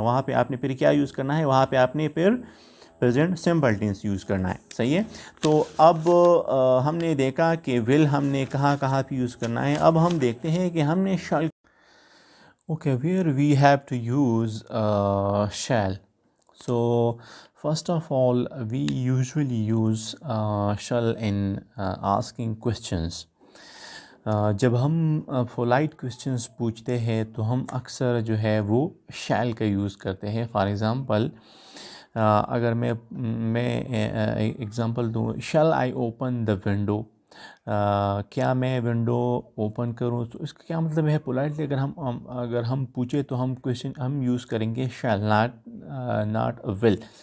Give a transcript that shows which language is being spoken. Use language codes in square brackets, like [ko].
[ur] وہاں پہ آپ نے پھر کیا یوز کرنا ہے؟ وہاں پہ آپ نے پھر پریزنٹ سمپل ٹینس یوز کرنا ہے. صحیح ہے. تو اب ہم نے دیکھا کہ ول ہم نے کہاں پہ یوز کرنا ہے. اب ہم دیکھتے ہیں کہ ہم نے شال [en] where we have to use shall. So first of all, we usually use shall in asking questions. [ur] جب ہم پولائٹ کویسچنس پوچھتے ہیں تو ہم اکثر جو ہے وہ شیل کا یوز کرتے ہیں. [en] for example [ur] اگر میں ایگزامپل دوں، [en] Shall I open the window. [ur] کیا میں ونڈو اوپن کروں؟ تو اس کا کیا مطلب ہے پولائٹلی اگر ہم پوچھے تو ہم کویشچن ہم یوز کریں گے شیل ناٹ ول.